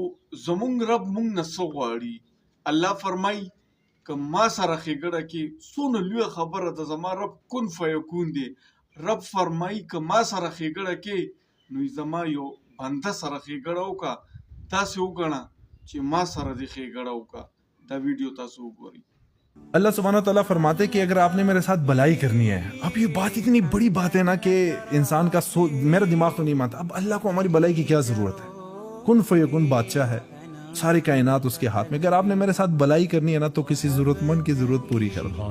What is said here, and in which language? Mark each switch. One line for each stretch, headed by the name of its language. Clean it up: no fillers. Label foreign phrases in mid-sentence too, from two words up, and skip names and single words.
Pashto: زمونږ رب مونږ نه څه غواړي؟ الله فرمایي که ما سره ښېګړه کې څونه لویه خبره ده. زما رب
Arabic: کن فیکون
Pashto: دی. رب فرمایي که ما سره ښېګړه کې نو زما یو بنده سره ښېګړه وکړه، داسې وګڼه چې ما سره دې ښېګړه وکړه. دا ویډیو تاسو وګورئ.
Urdu: اللہ سبحانہ تعالیٰ فرماتے کہ اگر آپ نے میرے ساتھ بلائی کرنی ہے، اب یہ بات اتنی بڑی بات ہے نا کہ انسان کا میرا دماغ تو نہیں مانتا. اب اللہ کو ہماری بلائی کی کیا ضرورت ہے؟
Arabic: کن فیکون
Urdu: بادشاہ ہے، ساری کائنات اس کے ہاتھ میں. اگر آپ نے میرے ساتھ بلائی کرنی ہے نا تو کسی ضرورت مند کی ضرورت پوری کر دو.